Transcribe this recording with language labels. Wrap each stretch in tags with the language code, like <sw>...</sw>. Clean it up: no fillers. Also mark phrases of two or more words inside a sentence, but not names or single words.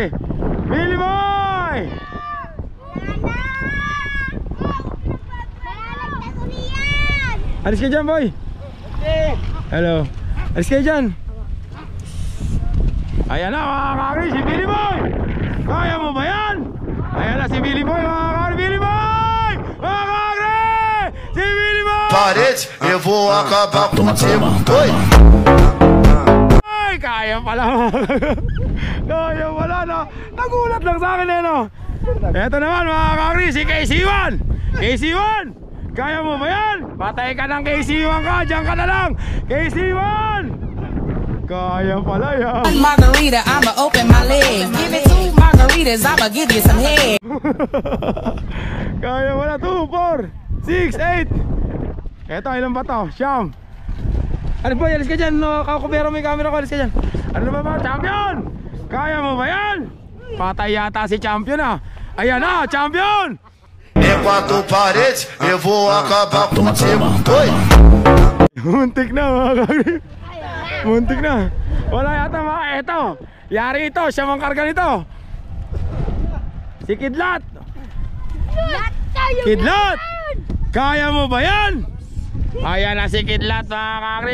<tl>Billy Boy! Alis ka dyan, boy. Hello. Alis kayo dyan. Ayan na mga kakri, si Billy Boy. Kaya mo ba yan? Ayan na si Billy Boy mga kakri. Billy Boy! Mga kakri! Si Billy Boy!</tl> <pt>Parede, eu vou acabar contigo. Oi!</pt> <tl>Ay, kaya pala mga kaya pala, no? Nagulat lang sa akin eh, no? Eto naman mga kakri, si KC1. KC1! Kaya mo ba yan? Patay ka ng KC1 ka, dyan ka na lang. KC1! Kaya pala yan.</tl> <en>One margarita, I'ma open my legs. Give it 2 margaritas, I'ma give you some head.</en> <tl>Kaya pala, 2, 4, 6, 8. Eto, ilan ba to? Siyam. Ano ba, alis ka dyan, no? Kakubero mo yung camera ko, alis ka dyan. Ano ba ba, champion? Kaya mo ba yan? Patay yata si champion ah. Ayan na, champion!</tl> <pt>Enquanto parede, eu vou acabar contigo. Oi!</pt> <tl>Muntik na mga kakri. Muntik na. Wala yata mga eto. Yari ito, siya mang karga nito. Si Kidlat. Kidlat! Kaya mo ba yan? Ayan na si Kidlat mga kakri.</tl>